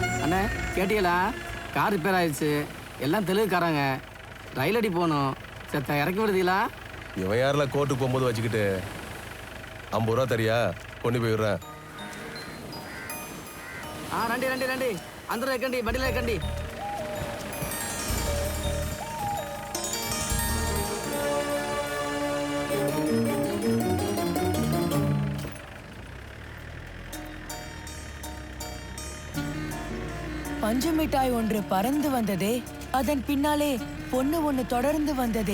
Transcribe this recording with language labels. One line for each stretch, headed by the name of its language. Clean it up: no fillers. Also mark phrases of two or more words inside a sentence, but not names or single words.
Tamil: அண்ணே கேட்டீங்களா?
English: car repair
Tamil: ஆயிடுச்சு. எல்லாம் தெலுங்குக்காரங்க. ரயில் அடி போகணும். செத்த இறக்கி விடுதீங்களா? இவன் யாரில் கோர்ட்டுக்கு போகும்போது வச்சுக்கிட்டு 50 ரூபா தரியா கொண்டு போய் விடுறேன்.
Telugu: రండి అందరూ ఎక్కండి బండిలో ఎక్కండి.
Tamil: பஞ்சு மிட்டாய் ஒன்று பறந்து வந்ததே, அதன் பின்னாலே பொண்ணு ஒன்று தொடர்ந்து வந்ததே.